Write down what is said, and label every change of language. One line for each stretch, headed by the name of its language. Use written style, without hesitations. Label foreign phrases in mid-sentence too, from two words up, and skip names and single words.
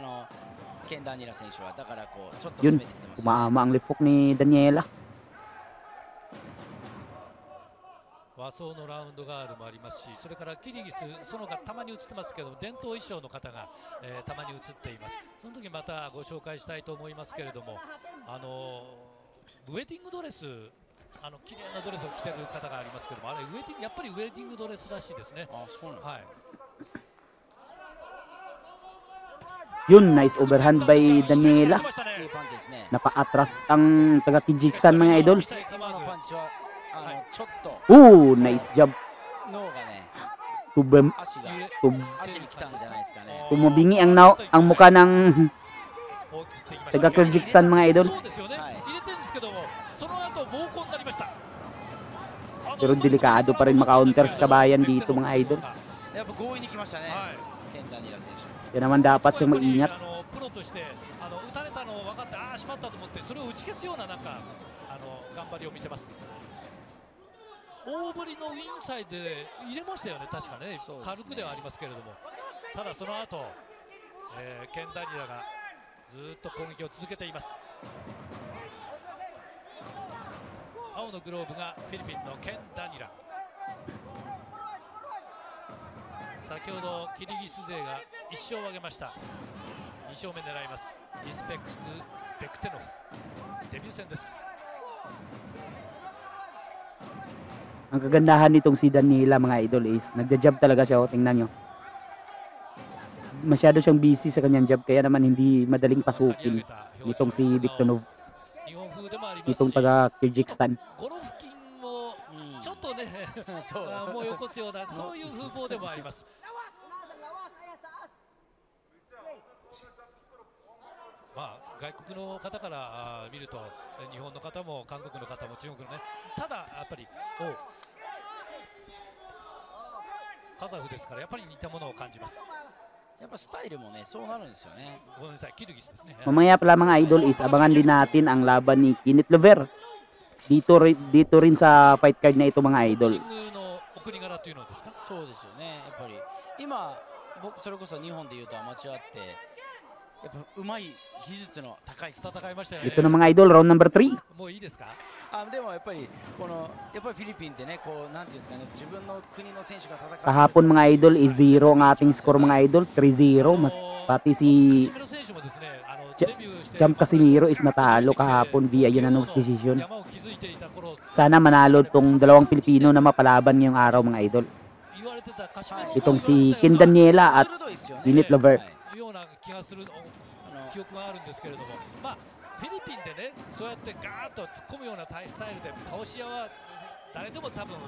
Filipino: Yun, umaama ang left hook ni Daniela.
Japanese: 和装のラウンドガールもありますし、それからキリギス、そのがたまに映ってますけど、伝統衣装の方が、たまに映っています。その時またご紹介したいと思いますけれども、ウェディングドレス、綺麗なドレスを着てる方がありますけども、あれウェディング、やっぱりウェディングドレスらしいですね。はい。
Filipino: Yun,
English: nice overhand by Daniela.
Filipino: Napaatras ang taga Kyrgyzstan mga idol.
English: Nice job.
Filipino: Tumabingi ang mukha ng taga Kyrgyzstan mga idol. Pero delikado pa rin maka-counter sa kabayan dito mga idol. Kaya naman dapat siyang mag-ingat.
Japanese: 大振りのインサイドで入れましたよね、確かね、軽くではありますけれども、ただその後、ケン・ダニラがずっと攻撃を続けています。青のグローブがフィリピンのケン・ダニラ。先ほどキリギス勢が1勝を挙げました。2勝目狙います。リスペクト・ベクテノフ、デビュー戦です。
Filipino: Ang kagandahan nitong si Daniela mga idol is nagja-jab talaga siya, tingnan nyo. masyado siyang busy sa kanyang job kaya naman hindi madaling
Japanese: 上げ
Filipino: pasukin
Japanese: た表情
Filipino: nitong si Victonov,
Japanese: 日本風でもあります
Filipino: itong
Japanese: し
Filipino: taga Kyrgyzstan.
Japanese: ゴロフ筋をちょっとね、そうもうよこすようなそういう風貌でもあります。まあ、外国の方から見ると日本の方も韓国の方も中国のね、ただやっぱりカザフですからやっぱり似たものを感じます。やっぱスタイルもね、そうなるんですよね。ごめんなさい、キルギスですね。
Filipino: Mamaya pala mga idol is abangan din natin ang laban ni Kenneth Lever. Dito rin sa fight card na ito mga
Japanese: ボ
Filipino: idol.
Japanese: クシングのお国柄というのですか。そうですよね。やっぱり今僕それこそ日本でいうとアマチュアってやっぱうまい技術の高い戦いましたよね。
Filipino: Ito na mga idol,
English: round number 3.
Japanese: もういいですか。でもやっぱりこのやっぱりフィリピンってね、こうなんていうんですかね、自分の国の選手が戦って
Filipino: Kahapon mga idol is 0 ang ating score mga idol, 3-0. Mas pati si
Japanese: 締めの選手もですね、ジャデビューして
Filipino: Jam Casimiro is natalo kahapon
English: via unanimous decision.
Japanese: 山を築いていた頃
Filipino: Sana manalo tong dalawang Pilipino na mapalaban ngayong araw mga idol.
Japanese: 言われてたカシメロ
Filipino: Itong si Ken Daniela at
Japanese: 鋭いですよね。
Filipino: Kenneth Lever.
Japanese: ような気がする記憶があるんですけれども、まあフィリピンでね、そうやってガーッと突っ込むようなスタイルで倒し屋は誰でも多分